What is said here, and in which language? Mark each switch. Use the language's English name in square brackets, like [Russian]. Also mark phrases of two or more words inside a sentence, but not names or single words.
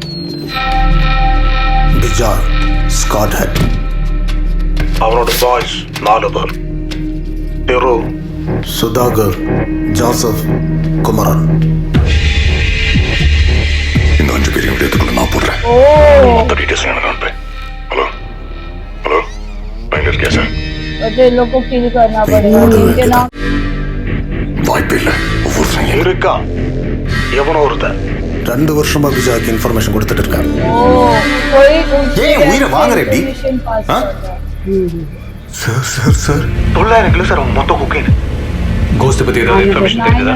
[Tamil] பிஜாய், ஸ்காட் ஹெட், அவனோட பாய்ஸ் 4 பேர். பெரு, சுதாகர், ஜோசப், குமரன். இந்த 5 பேரையும் விடயத்துக்குள்ள நான் போடுறேன். மொத்த டீட்டெயில்ஸ் எனக்கு அனுப்பேன். [English] hello hello, [Tamil] பயங்கர இருக்கியா சார்? [Hindi] तो इन लोग को किल करना पड़ेगा. इनके नाम [Tamil] வாய்ப்பு இல்லை. ஒவ்வொருத்தரும் இருக்கா, எவனோ ஒருத்தன் 2 வருஷமா பிஜாய்க்கு இன்ஃபர்மேஷன் கொடுத்துட்டு இருக்காரு. [Hindi] कोई [Tamil] ஏன் உயிரை வாங்குற எப்படி? சார் சார் சார் 900 கிலோ சார் மொத்த கொக்கைன். கோஸ்ட் பத்தி ஏதாவது இன்ஃபர்மேஷன் தெரியுதா?